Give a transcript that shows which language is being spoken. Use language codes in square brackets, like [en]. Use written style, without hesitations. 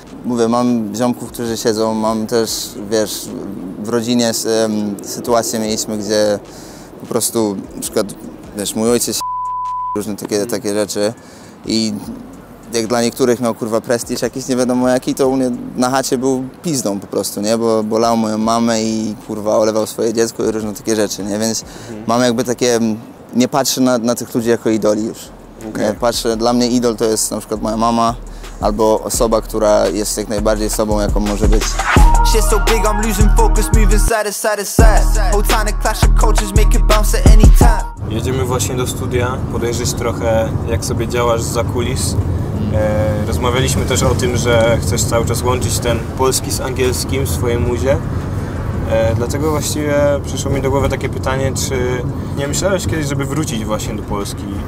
[pl] Mówię, mam ziomków, którzy siedzą, mam też, wiesz, w rodzinie sytuację mieliśmy, gdzie po prostu, na przykład, wiesz, mój ojciec różne takie rzeczy i jak dla niektórych miał kurwa prestiż jakiś nie wiadomo jaki, to u mnie na chacie był pizdą po prostu, nie? Bo lał moją mamę i kurwa olewał swoje dziecko i różne takie rzeczy, nie? Więc mam jakby takie, nie patrzę na tych ludzi jako idoli już. Okay. Patrzę, dla mnie idol to jest na przykład moja mama albo osoba, która jest jak najbardziej sobą, jaką może być. [en] Shit so big, I'm losing focus, moving side to side to side. Whole time the clash of cultures make it bounce at any time. [pl] Jedziemy właśnie do studia, podejrzeć trochę jak sobie działasz zza kulis. Rozmawialiśmy też o tym, że chcesz cały czas łączyć ten polski z angielskim w swojej muzie. Dlatego właściwie przyszło mi do głowy takie pytanie, czy nie myślałeś kiedyś, żeby wrócić właśnie do Polski?